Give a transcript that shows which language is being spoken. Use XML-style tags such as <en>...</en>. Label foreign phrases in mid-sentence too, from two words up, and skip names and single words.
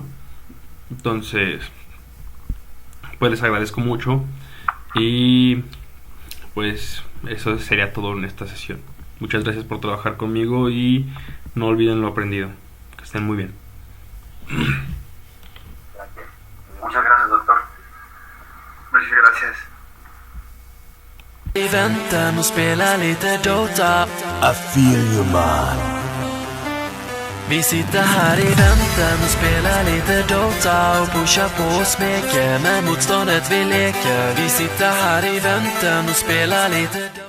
<es>Entonces, pues les agradezco mucho y pues eso sería todo en esta sesión. Muchas gracias por trabajar conmigo y no olviden lo aprendido. Que estén muy bien. Gracias. Muchas gracias, doctor. Muchas gracias.</es> <sv>I väntan och spela lite Dota.</sv> <en>I feel you, man.</en> <sv>Vi sitter här i väntan och spelar lite Dota och pushar på och smeker med motståndet vi leker. Vi sitter här i väntan och spelar lite Dota.</sv>